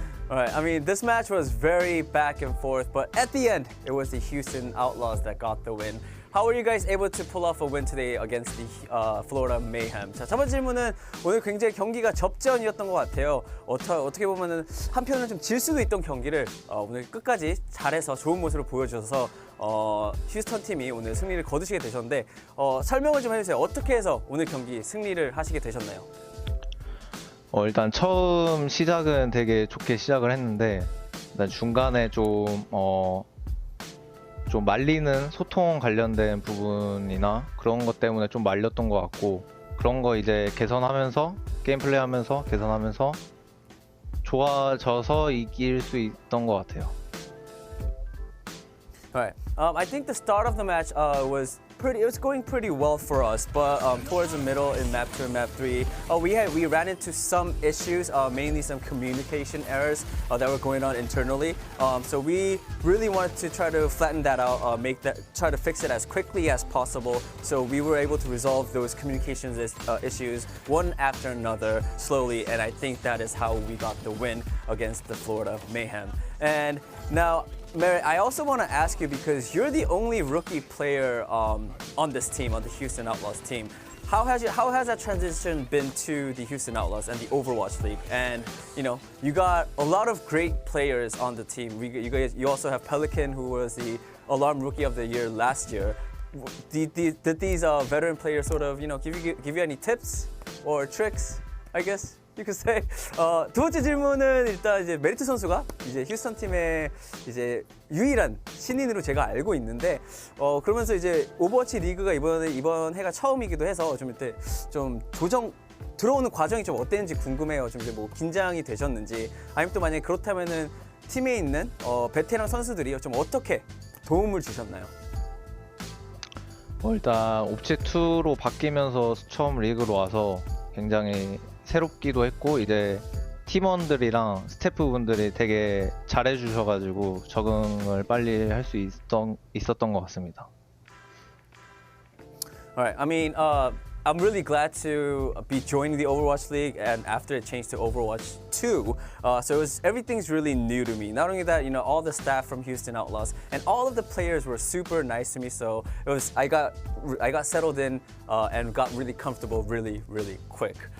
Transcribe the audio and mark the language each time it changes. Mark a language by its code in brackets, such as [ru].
[en] All right, I mean, this match was very back and forth, but at the end, it was the Houston Outlaws that got the win. How were you guys able to pull off a win today against the Florida Mayhem? [ko] 자, 첫 번째 질문은 오늘 굉장히 경기가 접전이었던 것 같아요. 어떻게 보면은 한편은 좀 질 수도 있던 경기를 오늘 끝까지 잘해서 좋은 모습을 보여주셔서 휴스턴 팀이 오늘 승리를 거두시게 되셨는데 설명을 좀 해주세요. 어떻게 해서 오늘 경기 승리를 하시게 되셨나요? 일단 처음 시작은 되게 좋게 시작을 했는데 일단 중간에 좀 말리는 소통 관련된 부분이나 그런 것 때문에 좀 말렸던 것 같고 그런 거 이제 개선하면서 게임 플레이하면서 개선하면서 좋아져서 이길 수 있던 것 같아요. [en] Alright. I think the start of the match was going pretty well for us, but towards the middle in map 2 and map 3, we ran into some issues, mainly some communication errors that were going on internally. So we really wanted to try to flatten that out, try to fix it as quickly as possible. So we were able to resolve those communications issues one after another slowly, and I think that is how we got the win against the Florida Mayhem. And now, Merritt, I also want to ask you, because you're the only rookie player on this team, on the Houston Outlaws team. How has that transition been to the Houston Outlaws and the Overwatch League? And you got a lot of great players on the team. You also have Pelican, who was the Alarm Rookie of the Year last year. Did these veteran players sort of give you any tips or tricks, I guess? You could say. [ko] 두 번째 질문은 일단 이제 메리트 선수가 이제 휴스턴 팀의 이제 유일한 신인으로 제가 알고 있는데 그러면서 이제 오버워치 리그가 이번 해가 처음이기도 해서 좀 이때 좀 들어오는 과정이 좀 어땠는지 궁금해요. 좀 이제 뭐 긴장이 되셨는지 아니면 또 만약에 그렇다면은 팀에 있는 베테랑 선수들이 좀 어떻게 도움을 주셨나요? 일단 옵체 2로 바뀌면서 처음 리그로 와서 굉장히 새롭기도 했고 이제 팀원들이랑 스태프분들이 되게 잘해주셔가지고 적응을 빨리 할 수 있었던 것 같습니다. [en] Alright, I mean, I'm really glad to be joining the Overwatch League, and after it changed to Overwatch 2, so everything's really new to me. Not only that, all the staff from Houston Outlaws and all of the players were super nice to me. So I got settled in and got really comfortable really quick.